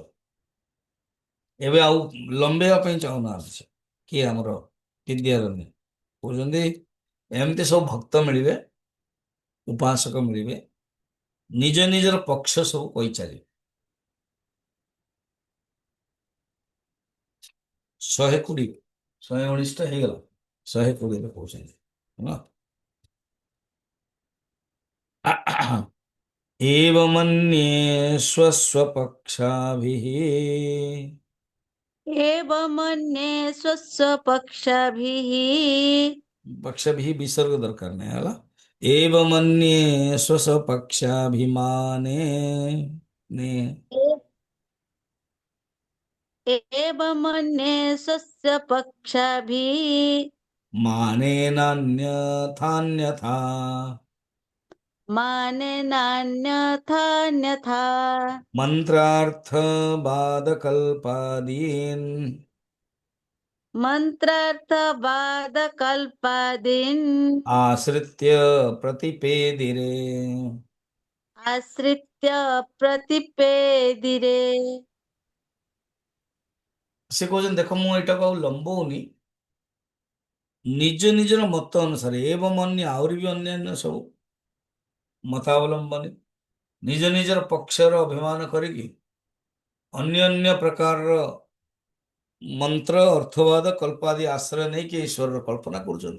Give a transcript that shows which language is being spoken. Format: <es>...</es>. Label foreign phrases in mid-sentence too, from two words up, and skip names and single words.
<or>ଏବେ ଆଉ ଲମ୍ବେଇବା ପାଇଁ ଚାହୁଁନାହାନ୍ତି ସେ, କିଏ ଆମର ବିଦ୍ୟାରଣ୍ୟ କହୁଛନ୍ତି ଏମିତି ସବୁ ଭକ୍ତ ମିଳିବେ, ଉପାସକ ମିଳିବେ, ନିଜ ନିଜର ପକ୍ଷ ସବୁ କହିଚାଲିବେ। 120, 119ଟା ହେଇଗଲା, 120ରେ କହୁଛନ୍ତି ହେଲା।</or> <sa>एवमन्ये स्वस्वपक्षाभिः एवमन्ये स्वस्वपक्षाभिः</sa> <hi>पक्षभिः विसर्ग दरकार नहीं है।</hi> <sa>एवमन्ये स्वस्वपक्षाभिमाने ने एवमन्ये स्वस्वपक्षाभिः मानेनान्यथान्यथा मानेनान्यथान्यथा मंत्रार्थबाधकल्पादीन् मन्त्रार्थवादकल्पादीन् आश्रित्य प्रतिपेदिरे। आश्रित्य प्रतिपेदिरे।</sa> <or>ସେ କହୁଛନ୍ତି ଦେଖ, ମୁଁ ଏଇଟାକୁ ଆଉ ଲମ୍ବଉନି, ନିଜ ନିଜର ମତ ଅନୁସାରେ ଏବଂ ଅନ୍ୟ ଆହୁରି ବି ଅନ୍ୟାନ୍ୟ ସବୁ ମତାବଲମ୍ବନୀ ନିଜ ନିଜର ପକ୍ଷର ଅଭିମାନ କରିକି ଅନ୍ୟ ଅନ୍ୟ ପ୍ରକାରର ମନ୍ତ୍ର ଅର୍ଥବାଦ କଳ୍ପାଦି ଆଶ୍ରୟ ନେଇକି ଈଶ୍ୱରର କଳ୍ପନା କରୁଛନ୍ତି।</or>